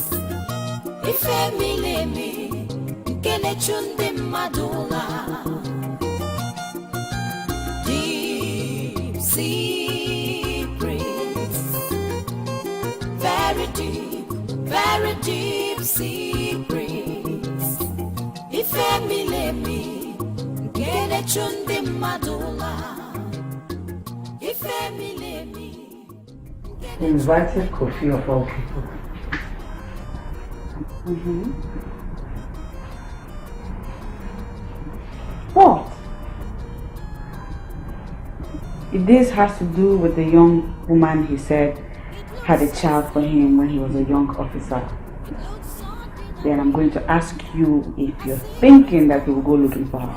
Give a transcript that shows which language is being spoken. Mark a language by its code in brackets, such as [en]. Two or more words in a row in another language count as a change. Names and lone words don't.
[en] Ifemilemi, kenechunde madula. Deep secrets, very deep secrets. Ifemilemi, kenechunde madula. Ifemilemi. He invited Kofi of all people. What? If this has to do with the young woman he said had a child for him when he was a young officer, then I'm going to ask you if you're thinking that he will go looking for her.